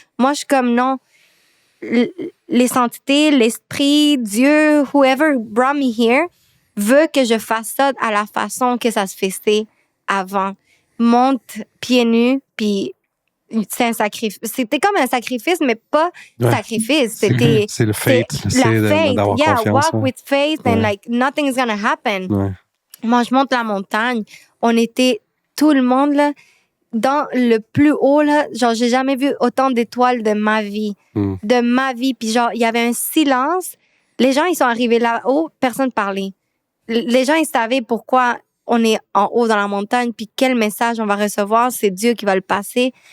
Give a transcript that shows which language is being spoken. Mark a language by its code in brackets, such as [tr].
[fr] Moi, je suis comme, non, les entités, l'esprit, Dieu, [en] whoever brought me here, [fr] veut que je fasse ça à la façon que ça se faisait avant. Monte pieds nus, puis c'est un sacrifice. C'était comme un sacrifice, mais pas sacrifice. C'était c'est le faith. C'est la faith. D'avoir confiance. [en] Walk with faith and like nothing's gonna happen. [fr] Moi, je monte la montagne. On était tout le monde là dans le plus haut là. Genre, j'ai jamais vu autant d'étoiles de ma vie, Puis genre, il y avait un silence. Les gens, ils sont arrivés là-haut, personne parlait. Les gens, ils savaient pourquoi on est en haut dans la montagne, puis quel message on va recevoir, c'est Dieu qui va le passer.